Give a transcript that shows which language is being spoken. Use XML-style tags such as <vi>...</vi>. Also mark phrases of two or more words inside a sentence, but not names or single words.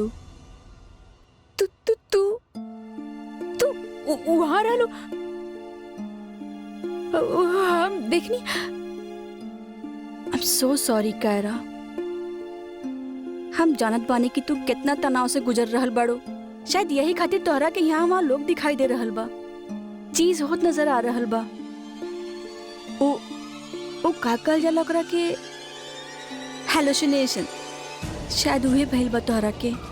<bho>तू तू तू तू वहां रहलो? हम देखनी।</bho> <en>I'm so sorry कायरा।</en> <bho>हम जानत बानी कि तू कितना तनाव से गुजर रहल बाड़ू। शायद यही खातिर तोहरा के यहाँ वहाँ लोग दिखाई दे रहल बा, चीज होत नजर आ रहल बा। वो का कहल जाला ओकरा के हेलुसिनेशन, शायद उहे भइल बा तोहरा के।</bho>